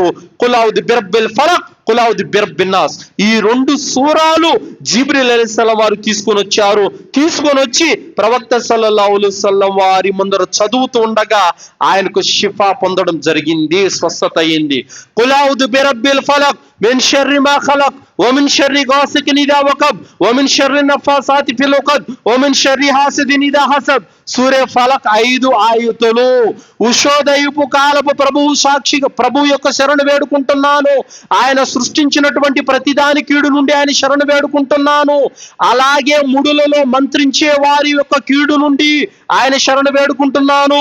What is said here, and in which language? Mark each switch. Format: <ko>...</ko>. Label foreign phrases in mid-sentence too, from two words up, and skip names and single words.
<ar>قل أعوذ برب الفلق، قل أعوذ برب الناس.</ar> <te>ఈ 2 సూరాలు జిబ్రీల్ అలైహిస్సలాం వారు తీసుకొని వచ్చారు. తీసుకొని వచ్చి ప్రవక్త</te> <ar>صلى الله عليه وسلم</ar> <te>వారి ముందర చదువుతూ ఉండగా ఆయనకు షిఫా పొందడం జరిగింది, స్వస్థత అయింది.</te> <ar>قل أعوذ برب الفلق من شر ما خلق ومن شر غاسق إذا وقب ومن شر النفاثات في العقد ومن شر حاسد إذا حسد.</ar> <te>సూరే ఫలక్ 5 ఆయతులు. ఉషోదయపు కాలపు ప్రభువు సాక్షిగా ప్రభు యొక్క శరణు వేడుకుంటున్నాను. ఆయన సృష్టించినటువంటి ప్రతిదాని కీడు నుండి ఆయన శరణు వేడుకుంటున్నాను. అలాగే ముడులలో మంత్రించే వారి యొక్క కీడు నుండి ఆయన శరణు వేడుకుంటున్నాను.</te>